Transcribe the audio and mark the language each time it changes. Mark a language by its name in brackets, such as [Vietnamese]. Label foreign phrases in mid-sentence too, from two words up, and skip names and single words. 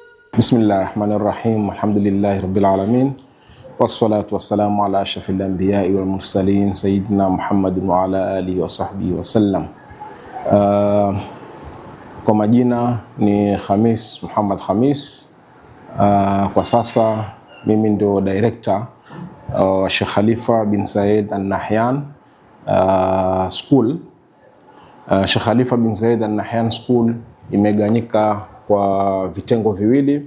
[Arabic] بسم الله الرحمن الرحيم. الحمد لله رب العالمين. والصلاة والسلام على أشرف الأنبياء والمرسلين سيدنا محمد وعلى آله وصحبه وسلم. [Swahili] Kwa majina ni Khamis Muhammad Khamis. Kwa sasa mimi ndio director wa Sheikh Khalifa bin Zayed Al Nahyan School. Sheikh Khalifa bin Zayed Al Nahyan School imegawanyika kwa vitengo viwili.